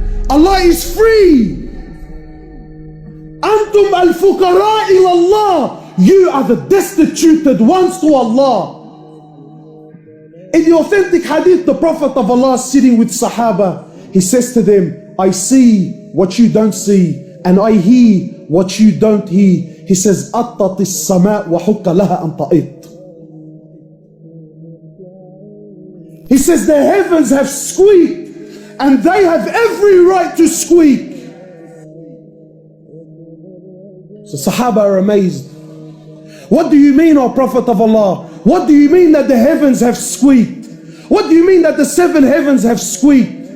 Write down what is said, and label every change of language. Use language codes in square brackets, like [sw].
[en] Allah is free. [ar] Antum al-fuqara ila Allah. [en] You are the destituted ones to Allah. In the authentic hadith, the Prophet of Allah is sitting with Sahaba. He says to them, I see what you don't see, and I hear what you don't hear. He says, [ar] أَطَّتِ السَّمَاء وَحُكَّ لَهَا أَن تَئِطْ. [en] He says, the heavens have squeaked, and they have every right to squeak. So Sahaba are amazed. What do you mean, O Prophet of Allah? What do you mean that the heavens have squeaked? What do you mean that the 7 heavens have squeaked?